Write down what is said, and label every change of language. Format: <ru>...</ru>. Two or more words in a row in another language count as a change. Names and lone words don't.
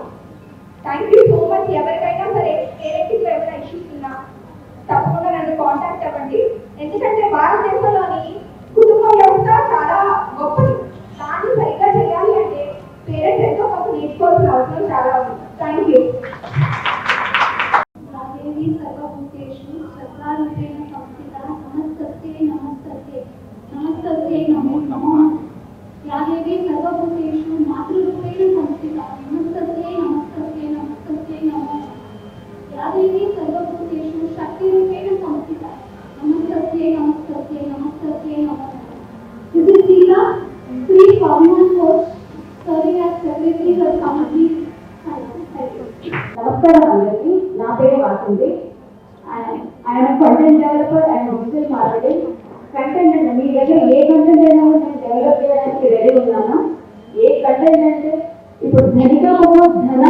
<en>thank you so much.</en> <te>ఎవరికైనా సరే పేరెంటింగ్లో ఏమైనా ఇష్యూస్ ఉన్నా తప్పకుండా నన్ను కాంటాక్ట్ అవ్వండి. ఎందుకంటే భారతదేశంలోని కుటుంబ వ్యవస్థ చాలా గొప్పది. దాన్ని సరిగ్గా చేయాలి అంటే పేరెంట్స్ ఎంతో కొంత నేర్చుకోవాల్సిన అవసరం చాలా ఉంది.</te> <en>thank you.</en> <sa>यादेवी सर्वभूतेषु मातृरूपेण संस्थिता नमस्तस्यै नमस्तस्यै नमस्तस्यै नमः। यादेवी सर्वभूतेषु शक्तिरूपेण संस्थिता नमस्तस्यै नमस्तस्यै नमस्तस्यै नमः।</sa> <en>This is Sheila, Sri Swaminathan Coach, serving as Secretary for Committee.</en> <te>నమస్కారం అందరికీ. నా పేరు వాసంతి.</te> <en>I'm content developer and digital marketing.</en> <te>కంటెంట్ అంటే మీ దగ్గర ఏ కంటెంట్ అయినా నేను డెవలప్ చేయడానికి రెడీ ఉన్నాను. ఏ కంటెంట్ అంటే ఇప్పుడు ధనికము, ధనం.</te>